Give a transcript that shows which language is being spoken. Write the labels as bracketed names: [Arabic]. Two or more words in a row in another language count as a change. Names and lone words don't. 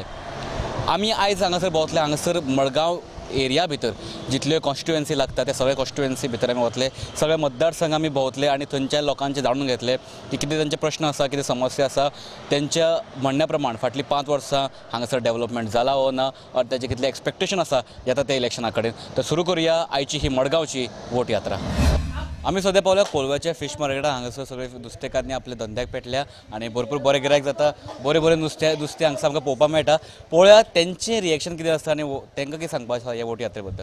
[Konkani] आमी आयज हांगासर भोंवतले. हांगासर मडगांव एरिया भितर जितल्यो कॉन्स्टिट्युएन्सी लागता त्या सगळ्या कॉन्स्टिट्युएन्सी भितर आमी वतले. सगळे मतदारसंघ आमी भोंवतले आनी थंयच्या लोकांचे जाणून घेतले की कितें तांचे प्रश्न आसा, कितें समस्या आसा, त्यांच्या म्हणण्या प्रमाण फाटलीं 5 वर्सां हांगासर डेव्हलपमेंट जाला वो ना, और ताचे कितले एक्सपेक्टेशन आसा येता त्या इलेक्शना कडेन. तर सुरू करुया आयची ही मडगांवची वोट यात्रा. आमी सद्या पावल्या कोलव्याच्या [English] fish market. [Konkani] हांगासर सगळे नुस्तेकारांनी आपले धंद्याक पेटल्या आनी भरपूर बरें गिरायक जाता. बरें नुस्तें हांगासर आमकां पळोवपाक मेळटा. पळोवया तेंचें रिएक्शन कितें आसता आनी तांकां कितें सांगपाक आसा ह्या वोट यात्रे बद्दल.